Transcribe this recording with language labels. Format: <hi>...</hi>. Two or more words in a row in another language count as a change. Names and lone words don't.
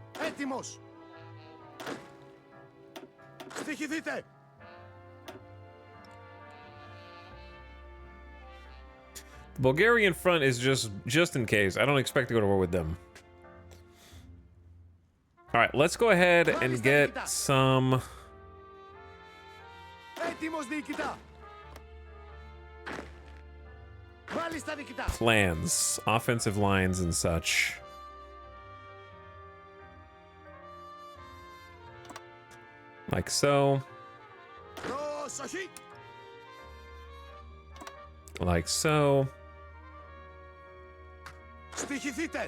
<en>The Bulgarian front is just in case. I don't expect to go to war with them. All right, let's go ahead and get some</en> <el>Έτοιμος διοικητά. Μάλιστα διοικητά.</el> <en>Plans, offensive lines and such. Like so.</en> <el>Προσοχή.</el> <en>Like so.</en> <el>Στοιχηθείτε.</el>